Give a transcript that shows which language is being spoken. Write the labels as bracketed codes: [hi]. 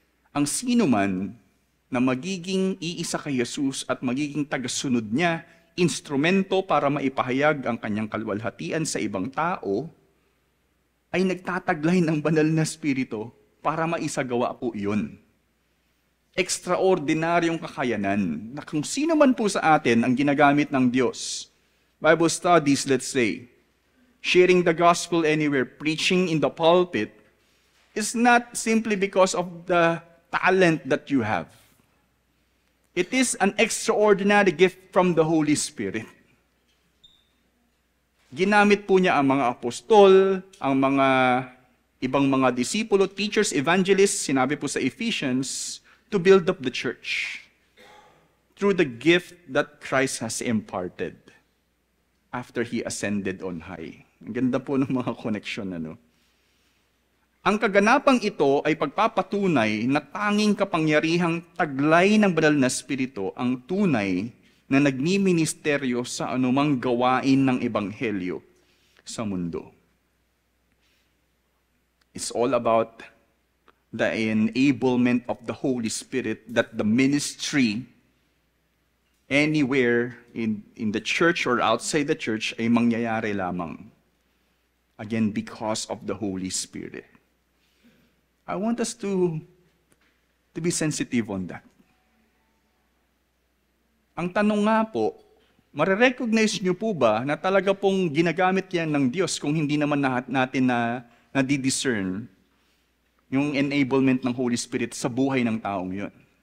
[tl] Ang sino man na magiging iisa kay Jesus at magiging tagasunod niya, instrumento para maipahayag ang kanyang kaluwalhatian sa ibang tao, ay nagtataglay ng banal na Espiritu para maisagawa po iyon. Ekstraordinaryong kakayanan na kung sino man po sa atin ang ginagamit ng Diyos. [en] Bible studies, let's say, sharing the gospel anywhere, preaching in the pulpit, is not simply because of the talent that you have. It is an extraordinary gift from the Holy Spirit. [tl] Ginamit po niya ang mga apostol, ang mga ibang mga disipulo, teachers, evangelists, sinabi po sa Ephesians, [en] to build up the church through the gift that Christ has imparted after He ascended on high. [tl] Ang ganda po ng mga connection, ano? Ang kaganapang ito ay pagpapatunay na tanging kapangyarihang taglay ng banal na Espiritu ang tunay na nagmiministeryo sa anumang gawain ng Ebanghelyo sa mundo. [en] It's all about the enablement of the Holy Spirit that the ministry anywhere in the church or outside the church [tl] ay mangyayari lamang. [en] Again, because of the Holy Spirit. I want us to be sensitive on that. [tl] Ang tanong nga po, marirecognize niyo po ba na talaga pong ginagamit yan ng Diyos kung hindi naman natin na di-discern yung enablement ng Holy Spirit sa buhay ng taong yun?